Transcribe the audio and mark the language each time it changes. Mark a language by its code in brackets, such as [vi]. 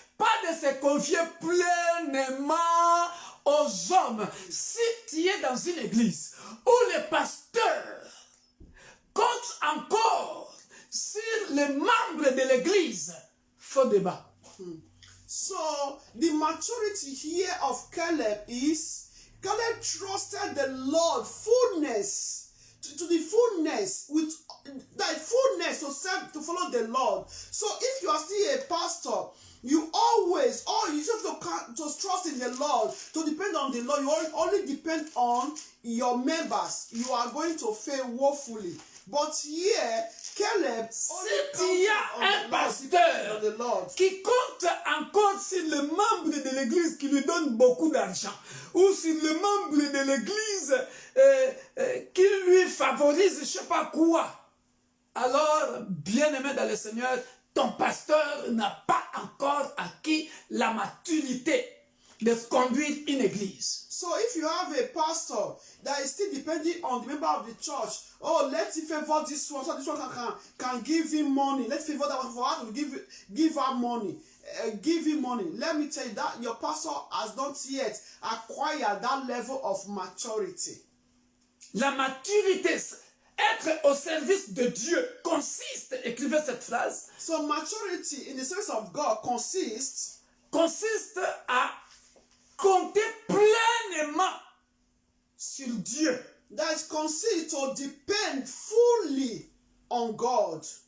[fr] Pas de se confier pleinement aux hommes. Si tu es dans une église où le pasteur compte encore sur les membres de l'église, faux débat. [en] So the maturity here of Caleb is Caleb trusted the Lord fullness to the fullness with that fullness to follow the Lord. So if you are still a pastor, you always have to trust in the Lord, to depend on the Lord. You only depend on your members. You are going to fail woefully. But here, Caleb only [fr] Si tu as un pasteur [en] on the Lord. [fr] qui compte encore sur le membre de l'église qui lui donne beaucoup d'argent, ou sur le membre de l'église qui lui favorise je ne sais pas quoi, alors, bien-aimé dans le Seigneur, ton pasteur n'a pas encore acquis la maturité de conduire une église. [en] So if you have a pastor that is still depending on the member of the church, oh, let's favor this one, so this one can give him money. Let's favor that one for her to give her money. Give him money. Let me tell you that your pastor has not yet acquired that level of maturity. [fr] La maturité, être au service de Dieu, consiste, écrivez cette phrase, [en] So maturity in the service of God consiste [fr] à compter pleinement sur Dieu. [en] that consists to depend fully on God.